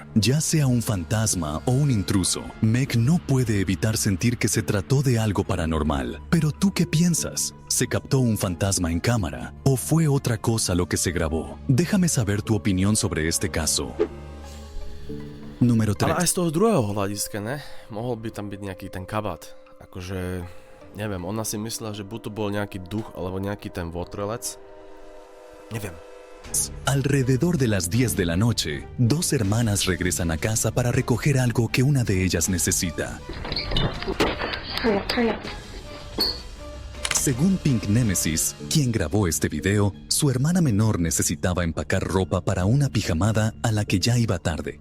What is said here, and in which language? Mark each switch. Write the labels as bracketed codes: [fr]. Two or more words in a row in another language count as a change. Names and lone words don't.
[es] Ya sea un fantasma o un intruso, Meg no puede evitar sentir que se trató de algo paranormal. Pero ¿tú qué piensas? ¿Se captó un fantasma en cámara? ¿O fue otra cosa lo que se grabó? Déjame saber tu opinión sobre este caso. Número 3. [sk] Ale aj z toho druhého hľadiska, ne? Mohol by tam byť nejaký ten kabát. Akože, neviem, ona si myslela, že buď to bol nejaký duch, alebo nejaký ten votrelec. Neviem. [es] Alrededor de las 10 de la noche, dos hermanas regresan a casa para recoger algo que una de ellas necesita. Según Pink Nemesis, quien grabó este video, su hermana menor necesitaba empacar ropa para una pijamada a la que ya iba tarde.